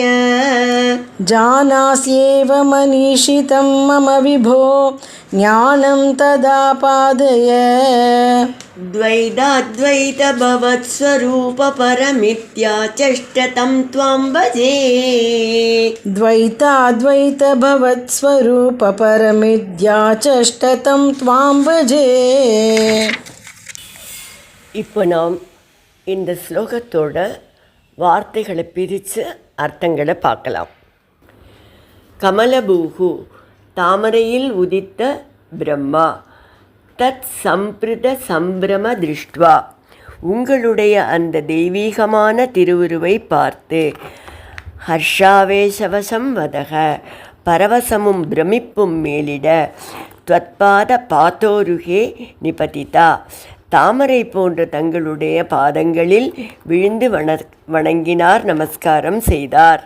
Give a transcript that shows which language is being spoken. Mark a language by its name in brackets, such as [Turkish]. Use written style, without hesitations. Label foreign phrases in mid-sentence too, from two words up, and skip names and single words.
[Sanskrit] जानास्येव मनीषितं मम विभो ज्ञानं तदा पादय द्वैताद्वैत भवत्स्वरूप परमित्याचष्टतं त्वां भजे द्वैताद्वैत भवत्स्वरूप परमित्याचष्टतं त्वां भजे. [Tamil] இப்போ நாம் இந்த ஸ்லோகத்தோட வார்த்தைகளை பிரித்து அர்த்தங்களை பார்க்கலாம். கமலபூஹு தாமரையில் உதித்த பிரம்மா, [Sanskrit] तत् सम्भृत सम्भ्रम दृष्ट्वा [Tamil] உங்களுடைய அந்த தெய்வீகமான திருவுருவை பார்த்து, [Sanskrit] हर्षावेशवशं वदक [Tamil] பரவசமும் பிரமிப்பும் மேலிட, [Sanskrit] त्वत्पाद पाथोरुहे निपतिता [Tamil] தாமரை போன்ற தங்களுடைய பாதங்களில் விழுந்து வணங்கினார், நமஸ்காரம் செய்தார்.